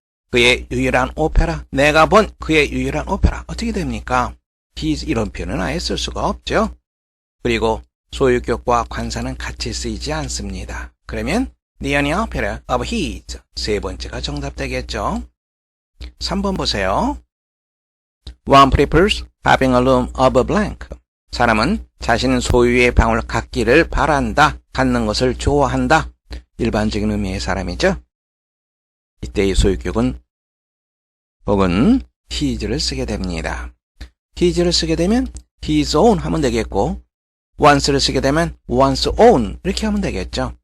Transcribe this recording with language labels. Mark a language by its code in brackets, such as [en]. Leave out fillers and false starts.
[ko] 그의 유일한 오페라, 내가 본 그의 유일한 오페라. 어떻게 됩니까? his 이런 표현은 아예 쓸 수가 없죠. 그리고 소유격과 관사는 같이 쓰이지 않습니다. 그러면 [en] the only opera of his [ko] 세 번째가 정답 되겠죠. 3번 보세요. [en] One prefers having a room of a blank. [ko] 사람은 자신 소유의 방을 갖기를 바란다, 갖는 것을 좋아한다. 일반적인 의미의 사람이죠. 이때의 소유격은 혹은 his를 쓰게 됩니다. his를 쓰게 되면 his own 하면 되겠고 once를 쓰게 되면 one's own 이렇게 하면 되겠죠.